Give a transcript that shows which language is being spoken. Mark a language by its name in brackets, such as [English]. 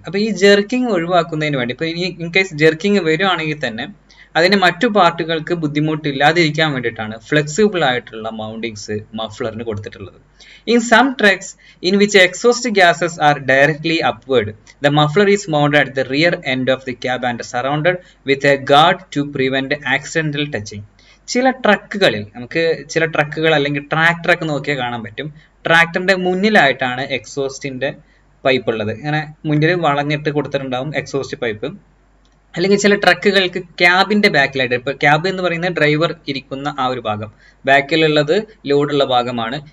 [Malayalam] അപ്പോൾ ഈ ജെർക്കിങ് ഒഴിവാക്കുന്നതിന് വേണ്ടി, ഇപ്പോൾ ഇൻ കേസ് ജെർക്കിങ് വരുവാണെങ്കിൽ തന്നെ അതിന് മറ്റു പാർട്ടുകൾക്ക് ബുദ്ധിമുട്ടില്ലാതിരിക്കാൻ വേണ്ടിയിട്ടാണ് ഫ്ലെക്സിബിൾ ആയിട്ടുള്ള മൗണ്ടിങ്സ് മഫ്ലറിന് കൊടുത്തിട്ടുള്ളത്. [English] In some trucks in which exhaust gases are directly upward, the muffler is mounted at the rear end of the cab and surrounded with a guard to prevent accidental touching. [Malayalam] ചില ട്രക്കുകളിൽ, നമുക്ക് ചില ട്രക്കുകൾ അല്ലെങ്കിൽ ട്രാക്ടറൊക്കെ നോക്കിയാൽ കാണാൻ പറ്റും, ട്രാക്ടറിന്റെ മുന്നിലായിട്ടാണ് എക്സോസ്റ്റിന്റെ pipe ഉള്ളത്. ഇങ്ങനെ മുന്നിൽ വളഞ്ഞിട്ട് കൊടുത്തിട്ടുണ്ടാവും എക്സോസ്റ്റ് പൈപ്പ്. അല്ലെങ്കിൽ ചില ട്രക്കുകൾക്ക് ക്യാബിന്റെ ബാക്കിലായിട്ട്, ഇപ്പൊ ക്യാബ് എന്ന് പറയുന്നത് ഡ്രൈവർ ഇരിക്കുന്ന ആ ഒരു ഭാഗം, ബാക്കിലുള്ളത് ലോഡുള്ള ഭാഗമാണ്.